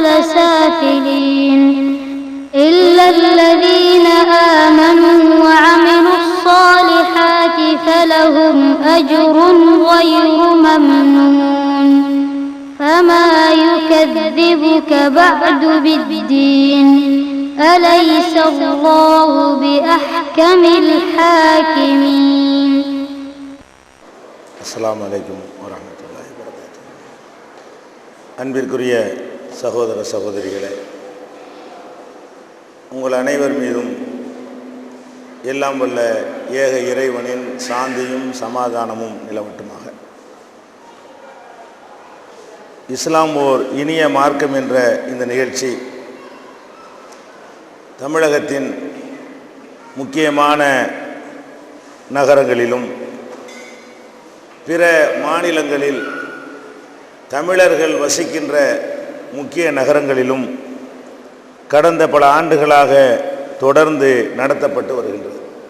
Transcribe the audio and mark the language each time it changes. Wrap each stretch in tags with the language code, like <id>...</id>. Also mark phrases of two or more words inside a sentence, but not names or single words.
<ar>سافلين إلا الذين آمنوا وعملوا الصالحات فلهم أجر غير ممنون فما يكذبك بعد بالدين أليس الله بأحكم الحاكمين. السلام عليكم ورحمة الله وبركاته.</ar> <ta>அன்பிற்குரிய சகோதர சகோதரிகளே, உங்கள் அனைவர் மீதும் எல்லாம் வல்ல ஏக இறைவனின் சாந்தியும் சமாதானமும் நிலவட்டுமாக. இஸ்லாம் ஓர் இனிய மார்க்கம் என்ற இந்த நிகழ்ச்சி தமிழகத்தின் முக்கியமான நகரங்களிலும் பிற மாநிலங்களில் தமிழர்கள் வசிக்கின்ற முக்கிய நகரங்களிலும் கடந்த பல ஆண்டுகளாக தொடர்ந்து நடத்தப்பட்டு வருகின்றது.</ta>